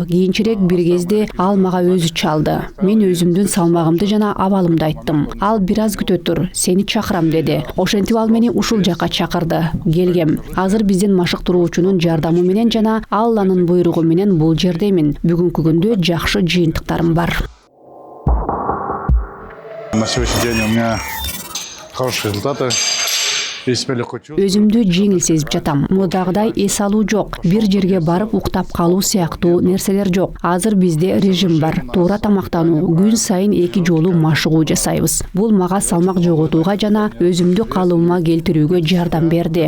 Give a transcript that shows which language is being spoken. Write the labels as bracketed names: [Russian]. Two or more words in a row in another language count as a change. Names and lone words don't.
[Kyrgyz] Кийинчерээк бир кезде ал мага өзү чалды. Мен өзүмдүн салмагымды жана абалымды айттым. Ал бир аз күтө тур, сени чакырам деди. Ошентип ал мени ушул жака чакырды. Келгем. Азыр биздин машыктыруучунун жардамы менен жана Алланын буйругу менен бул жердемин. Бүгүнкү күндө жакшы жыйынтыктарым бар. [Russian] На сегодняшний день у меня хорошие результаты. [Kyrgyz] Өзүмдү жеңил сезип жатам. Мурдагыдай эс алуу жок. Бир жерге барып уктап калуу сыяктуу нерселер жок. Азыр бизде режим бар. Туура тамактануу, күн сайын 2 жолу машыгуу жасайбыз. Бул мага салмак жоготууга жана өзүмдү калыбыма келтирүүгө жардам берди.